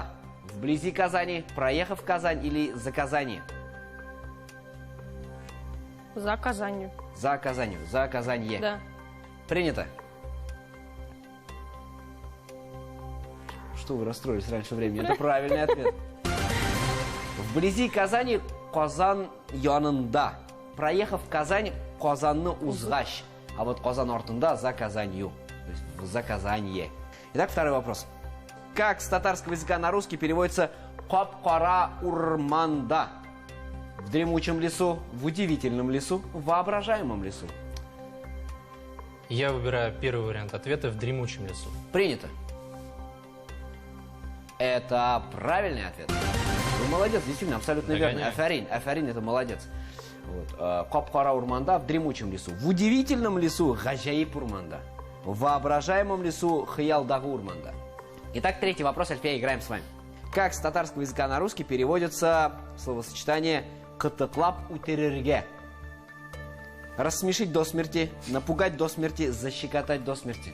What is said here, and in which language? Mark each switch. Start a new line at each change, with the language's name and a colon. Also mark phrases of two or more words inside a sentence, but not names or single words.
Russian: Вблизи Казани, проехав Казань или за Казани? За Казанью. За Казанью, за Казанье. Да. Принято. Что вы расстроились раньше времени? Это правильный ответ. Вблизи Казани
Tatar: Казан янында.
Russian: Проехав Казань,
Tatar: Казанны узгаш.
Russian: А вот
Tatar: Казан артында
Russian: за Казанью. То есть за Казанье. Итак, второй вопрос. Как с татарского языка на русский переводится
Tatar: «Кап-кара урманда»?
Russian: В дремучем лесу, в удивительном лесу, в воображаемом лесу. Я выбираю первый вариант ответа: в дремучем лесу. Принято. Это правильный ответ. Вы молодец, действительно, абсолютно верно. Догоняю. Афарин это молодец. Вот.
Tatar: Кап-кара урманда
Russian: в дремучем лесу. В удивительном лесу
Tatar: гажаиб урманда.
Russian: В воображаемом лесу
Tatar: хыялдагы урманда.
Russian: Итак, третий вопрос, Альфия, играем с вами. Как с татарского языка на русский переводится словосочетание
Tatar: «кытыклап утерерге»?
Russian: Рассмешить до смерти, напугать до смерти, защекотать до смерти.